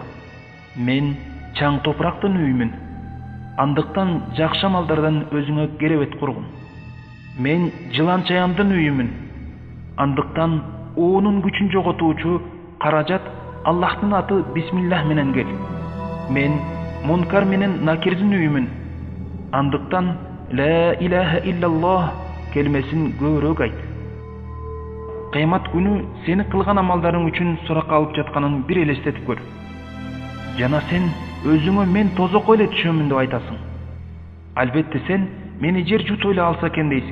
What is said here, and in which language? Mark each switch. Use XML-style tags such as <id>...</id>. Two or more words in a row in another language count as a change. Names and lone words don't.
<ky>Мен чаң топурактын үйүмүн, андыктан жакшы амалдардан өзүңө керебет кургун. Мен жылан чаяндын үйүмүн, андыктан оонун күчүн жоготуучу каражат Аллахтын аты бисмиллах менен кел. Мен мункар менен накирдин үйүмүн, андыктан</ky> <ar>لا إله إلا الله</ar> <ky>келмесин көбүрөөк айт. Кыямат күнү сени кылган амалдарың үчүн суракка алып жатканын бир элестетип көр. Жана сен өзүңө мен тозокко эле түшөмүн деп айтасың. Албетте сен мени жер жуто эле алса экен дейсиң.</ky>